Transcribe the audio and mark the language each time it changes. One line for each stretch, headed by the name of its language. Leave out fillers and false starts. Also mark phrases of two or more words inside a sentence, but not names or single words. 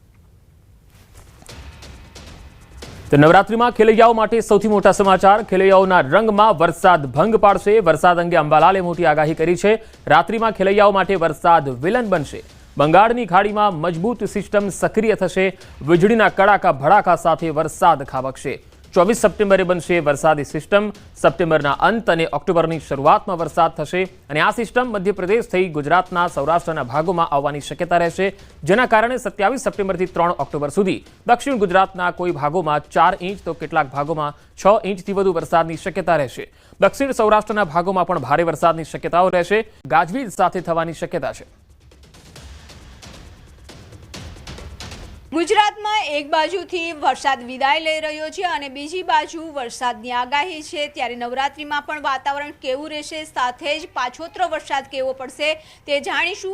Gujarati: તો નવરાત્રિમાં ખેલૈયાઓ માટે સૌથી મોટા સમાચાર। ખેલૈયાઓના રંગમાં વરસાદ ભંગ પાડશે। વરસાદ અંગે અંબાલાલે મોટી આગાહી કરી છે। રાત્રિમાં ખેલૈયાઓ માટે વરસાદ વિલન બનશે। બંગાળની ખાડીમાં મજબૂત સિસ્ટમ સક્રિય થશે। વીજળીના કડાકા ભડાકા સાથે વરસાદ ખાબકશે। 24 સપ્ટેમ્બરે બનશે વરસાદી સિસ્ટમ। સપ્ટેમ્બરના અંત અને ઓક્ટોબરની શરૂઆતમાં વરસાદ થશે અને આ સિસ્ટમ મધ્યપ્રદેશ થઈ ગુજરાતના सौराष्ट्રના ભાગોમાં આવવાની શક્યતા રહેશે, જેના કારણે 27 સપ્ટેમ્બરથી 3 ઓક્ટોબર સુધી દક્ષિણ ગુજરાતના કોઈ ભાગોમાં 4 ઇંચ તો કેટલાક ભાગોમાં 6 ઇંચથી વધુ વરસાદની શક્યતા રહેશે। દક્ષિણ સૌરાષ્ટ્રના ભાગોમાં પણ ભારે વરસાદની શક્યતાઓ રહેશે। ગાજવીજ સાથે થવાની શક્યતા છે। ગુજરાતમાં એક બાજુથી વરસાદ વિદાય લઈ રહ્યો છે અને બીજી બાજુ વરસાદની આગાહી છે, ત્યારે નવરાત્રિમાં પણ વાતાવરણ કેવું રહેશે, સાથે જ પાછોતરો વરસાદ કેવો પડશે તે જાણીશું।